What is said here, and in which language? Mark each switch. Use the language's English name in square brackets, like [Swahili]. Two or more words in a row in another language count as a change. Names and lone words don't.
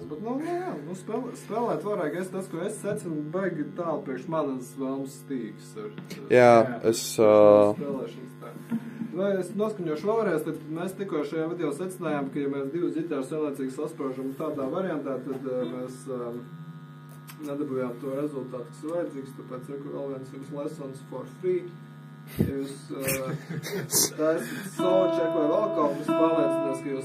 [Latvian] Bet, jā, spēlēt varēja, tas, ko es secinu, baigi tālu priekš manas vēlmas stīgas. Jā, es... Spēlēšanas tā. Vai es noskaņošu vēlreiz, tad mēs tikko šajā video secinājām, ka ja mēs divas ģitāras vienlaicīgi saspraužam tādā variantā, tad mēs nedabūjām to rezultātu, kas ir vajadzīgs, tāpēc reku vēl viens jums [English] lessons for free. [Latvian] Ja jūs taisat soundcheck vai vēl kaut kas pārliecināties, ka jūs...